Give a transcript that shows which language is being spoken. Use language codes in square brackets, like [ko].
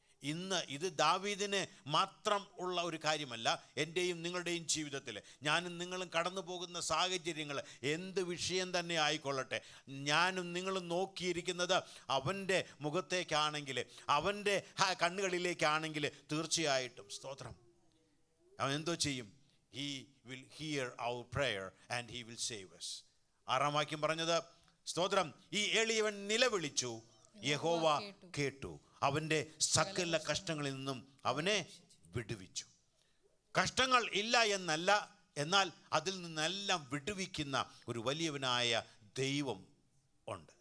[ml] ഇന്ന് ഇത് ദാവീദിന് മാത്രം ഉള്ള ഒരു കാര്യമല്ല, എൻ്റെയും നിങ്ങളുടെയും ജീവിതത്തിൽ ഞാനും നിങ്ങളും കടന്നു പോകുന്ന സാഹചര്യങ്ങൾ എന്ത് വിഷയം തന്നെ ആയിക്കൊള്ളട്ടെ, ഞാനും നിങ്ങളും നോക്കിയിരിക്കുന്നത് അവൻ്റെ മുഖത്തേക്കാണെങ്കിൽ, അവൻ്റെ കണ്ണുകളിലേക്കാണെങ്കിൽ തീർച്ചയായിട്ടും സ്തോത്രം അവൻ എന്തോ ചെയ്യും? [en] He will hear our prayer and he will save us. [ml] 6-ാം വാക്യം പറഞ്ഞത് സ്തോത്രം, ഈ എളിയവൻ നിലവിളിച്ചു, യഹോവ കേട്ടു, അവൻ്റെ സകല കഷ്ടങ്ങളിൽ നിന്നും അവനെ വിടുവിച്ചു. കഷ്ടങ്ങൾ ഇല്ല എന്നല്ല, എന്നാൽ അതിൽ നിന്നെല്ലാം വിടുവിക്കുന്ന ഒരു വലിയവനായ ദൈവം ഉണ്ട്.